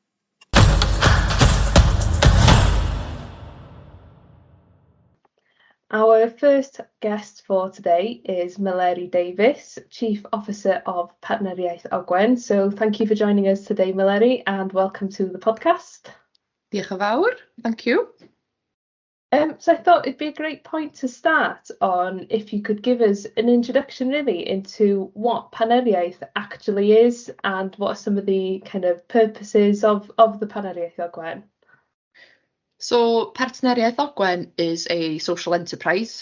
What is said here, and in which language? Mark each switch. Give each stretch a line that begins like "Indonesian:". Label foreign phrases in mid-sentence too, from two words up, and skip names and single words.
English: Our first guest for today is Meleri Davies, Chief Officer of Partneriaeth Ogwen. So thank you for joining us today, Meleri, and welcome to the podcast.
Welsh: Diolch yn fawr,
English: thank you. So I thought it'd be a great point to start on if you could give us an introduction really into what Partneriaeth actually is and what are some of the kind of purposes of the Partneriaeth Ogwen. So Partneriaeth Ogwen is a social enterprise.